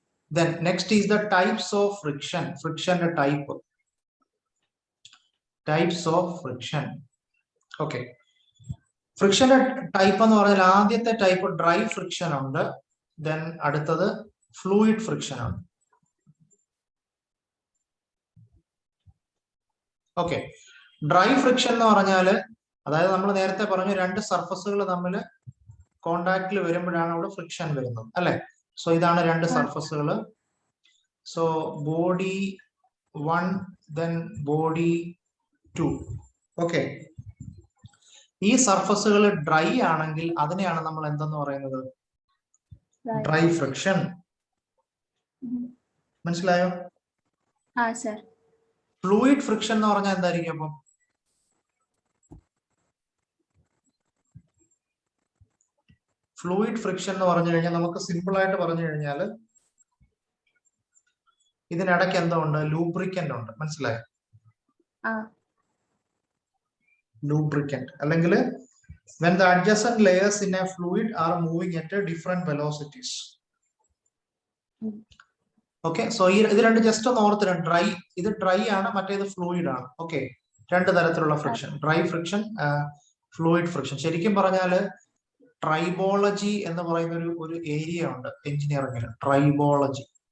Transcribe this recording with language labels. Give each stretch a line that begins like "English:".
English: Then next is the types of friction. Friction types of friction. Okay.
Malayalam: Friction type എന്ന് പറഞ്ഞാൽ ആദ്യത്തെ type dry friction ഉണ്ട്. Then അടുത്തത് fluid friction ആണ്. Okay. Dry friction എന്ന് പറഞ്ഞാൽ അതായത് നമ്മൾ നേരത്തെ പറഞ്ഞു രണ്ട് സർഫസുകൾ തമ്മിൽ കോണ്ടാക്റ്റിൽ വരുമ്പോഴാണ് അവിടെ ഫ്രിക്ഷൻ വരുന്നത് അല്ലെ. സോ ഇതാണ് രണ്ട് സർഫസുകൾ. So body 1 then body 2. Okay, ഈ സർഫസുകൾ ഡ്രൈ ആണെങ്കിൽ അതിനെയാണ് നമ്മൾ എന്തെന്ന് പറയുന്നത്? Dry friction. മനസ്സിലായോ? ഫ്ലൂയിഡ് ഫ്രിക്ഷൻ എന്ന് പറഞ്ഞാൽ എന്തായിരിക്കും? അപ്പം ഫ്ലൂയിഡ് ഫ്രിക്ഷൻ എന്ന് പറഞ്ഞു കഴിഞ്ഞാൽ നമുക്ക് സിമ്പിൾ ആയിട്ട് പറഞ്ഞു കഴിഞ്ഞാൽ ഇതിനിടയ്ക്ക് എന്തോ ഉണ്ട്? ലൂബ്രിക്കന്റ് ഉണ്ട്. മനസ്സിലായോ? ലൂബ്രിക്കന്റ് അല്ലെങ്കിൽ
English: when the adjacent layers in a fluid are moving at a different velocities.
Malayalam: Okay, so ഇത് രണ്ട് ജസ്റ്റ് ഒന്ന് ഓർത്തിട്ടുണ്ട്. ഡ്രൈ, ഇത് ഡ്രൈ ആണ്, മറ്റേത് ഫ്ലൂയിഡ് ആണ്. ഓക്കെ, രണ്ട് തരത്തിലുള്ള friction, dry friction, fluid friction. ശരിക്കും പറഞ്ഞാല് ട്രൈബോളജി എന്ന് പറയുന്ന ഒരു ഏരിയ ഉണ്ട് എഞ്ചിനീയറിംഗിൽ, ട്രൈബോളജി.